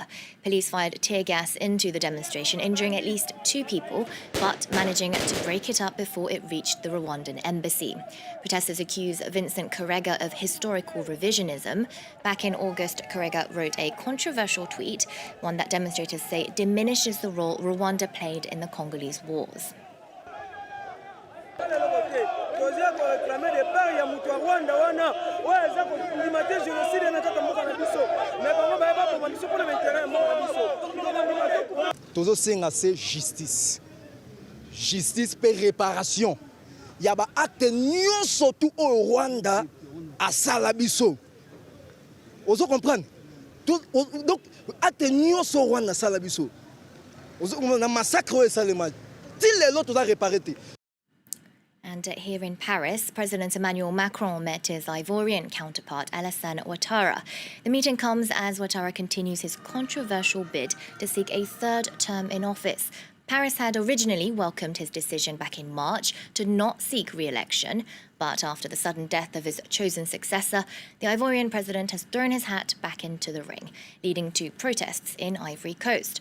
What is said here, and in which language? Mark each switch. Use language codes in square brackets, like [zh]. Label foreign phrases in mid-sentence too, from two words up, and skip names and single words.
[en] Police fired tear gas into the demonstration, injuring at least 2 people, but managing to break it up before it reached the Rwandan embassy. Protesters accuse Vincent Karega of historical revisionism. Back in August, Karega wrote a controversial tweet, one that demonstrators say diminishes the role Rwanda played in the Congolese wars. [ln] tozosenga se justice pe réparation ya ba acte nyonso tu au Rwanda asala biso ozo [fr] comprendre donc acte [ln] nyonso Rwanda asala biso ozo na massacre o esalema til lelo toza réparer te. [en] And here in Paris, President Emmanuel Macron met his Ivorian counterpart, Alassane Ouattara. The meeting comes as Ouattara continues his controversial bid to seek a 3rd term in office. Paris had originally welcomed his decision back in March to not seek re-election, but after the sudden death of his chosen successor, the Ivorian president has thrown his hat back into the ring, leading to protests in Ivory Coast.